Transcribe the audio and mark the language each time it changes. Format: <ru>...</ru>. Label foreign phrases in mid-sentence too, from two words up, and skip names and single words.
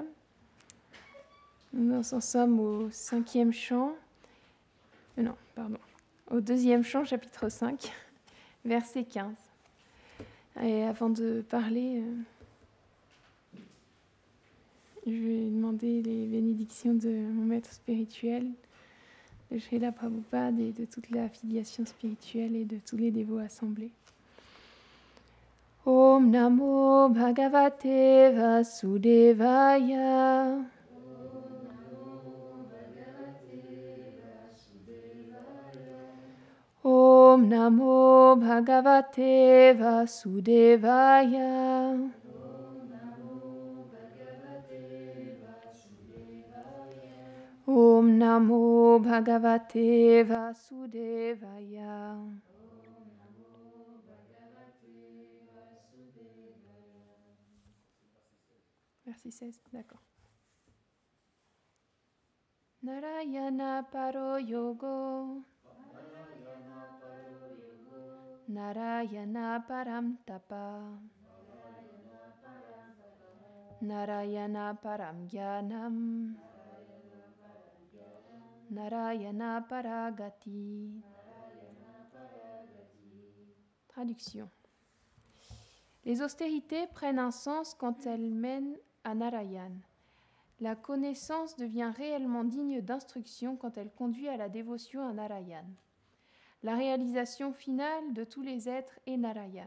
<fr>Nous en sommes au 5e chant, au 2e chant, chapitre 5, verset 15. Et avant de parler, je vais demander les bénédictions de mon maître spirituel, de Srila Prabhupada et de toute la filiation spirituelle et de tous les dévots assemblés.</fr> <sa>Om Namo Bhagavate Vasudevaya. Om Namo Bhagavate Vasudevaya. Om Namo Bhagavate Vasudevaya.</sa> <fr>Verset 16, d'accord.</fr> <sa>Narayana Paro Yogo. Narayana Param Tapa. Narayana Param Jnanam. Narayana Paragati.</sa> <fr>Traduction. Les austérités prennent un sens quand elles mènent à Narayan. La connaissance devient réellement digne d'instruction quand elle conduit à la dévotion à Narayan. La réalisation finale de tous les êtres est Narayan.</fr>